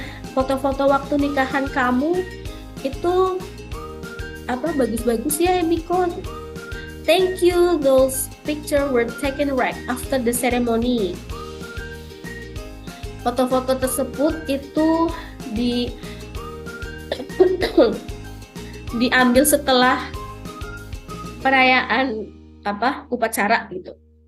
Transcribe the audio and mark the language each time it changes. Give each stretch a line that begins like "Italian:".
Indonesian: Foto-foto waktu nikahan kamu itu bagus-bagus ya, Emiko.
English: Thank you, those pictures were taken right after the ceremony.
Indonesian: Foto-foto tersebut itu diambil setelah perayaan upacara gitu.